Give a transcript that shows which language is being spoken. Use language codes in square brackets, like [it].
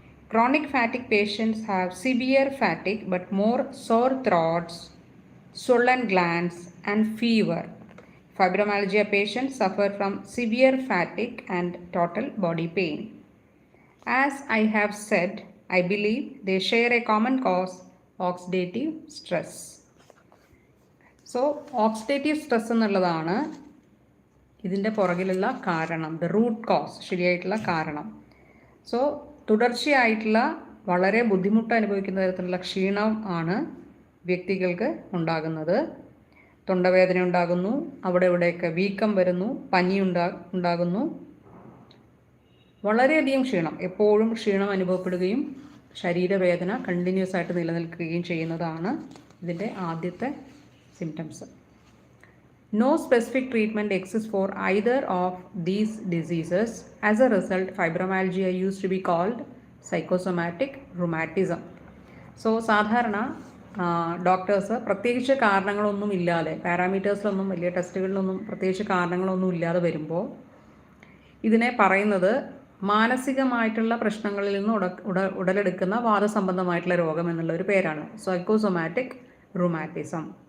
[en] Chronic fatigue patients have severe fatigue but more sore throats, swollen glands, and fever. Fibromyalgia patients suffer from severe fatigue and total body pain. As I have said, I believe they share a common cause, oxidative stress. [ml] So, oxidative stress എന്നുള്ളതാണ് ഇതിൻ്റെ പുറകിലുള്ള കാരണം, [en] the root cause, [ml] ശരിയായിട്ടുള്ള കാരണം. So തുടർച്ചയായിട്ടുള്ള വളരെ ബുദ്ധിമുട്ട് അനുഭവിക്കുന്ന തരത്തിലുള്ള ക്ഷീണം ആണ് വ്യക്തികൾക്ക് ഉണ്ടാകുന്നത്. തൊണ്ടവേദന ഉണ്ടാകുന്നു, അവിടെ ഇവിടെയൊക്കെ വീക്കം വരുന്നു, പനി ഉണ്ടാകുന്നു, വളരെയധികം ക്ഷീണം, എപ്പോഴും ക്ഷീണം അനുഭവപ്പെടുകയും ശരീരവേദന കണ്ടിന്യൂസ് ആയിട്ട് നിലനിൽക്കുകയും ചെയ്യുന്നതാണ് ഇതിൻ്റെ ആദ്യത്തെ symptoms. [en] No specific treatment exists for either of these diseases. As a result, fibromyalgia used to be called psychosomatic rheumatism. [ml] So സാധാരണ ഡോക്ടേഴ്സ് പ്രത്യേകിച്ച് കാരണങ്ങളൊന്നും ഇല്ലാതെ, പാരാമീറ്റേഴ്സിലൊന്നും വലിയ ടെസ്റ്റുകളിലൊന്നും പ്രത്യേകിച്ച് കാരണങ്ങളൊന്നും ഇല്ലാതെ വരുമ്പോൾ ഇതിനെ പറയുന്നത് മാനസികമായിട്ടുള്ള പ്രശ്നങ്ങളിൽ നിന്ന് ഉടലെടുക്കുന്ന വാദസംബന്ധമായിട്ടുള്ള രോഗം എന്നുള്ള ഒരു പേരാണ്, സൈക്കോസൊമാറ്റിക് റുമാറ്റിസം.